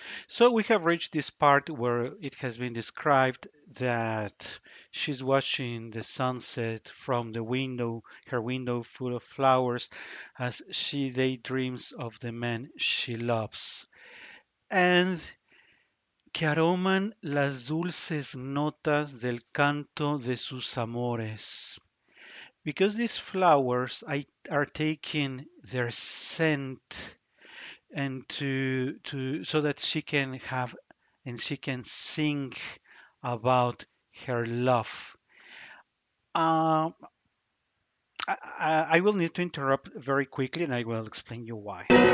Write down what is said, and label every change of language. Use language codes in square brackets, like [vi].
[en] So we have reached this part where it has been described that she's watching the sunset from the window, her window full of flowers, as she daydreams of the man she loves. [es] And que aroman las dulces notas del canto de sus amores. [en] Because these flowers are taking their scent and to so that she can have and she can sing about her love. Um, I will need to interrupt very quickly and I will explain you why.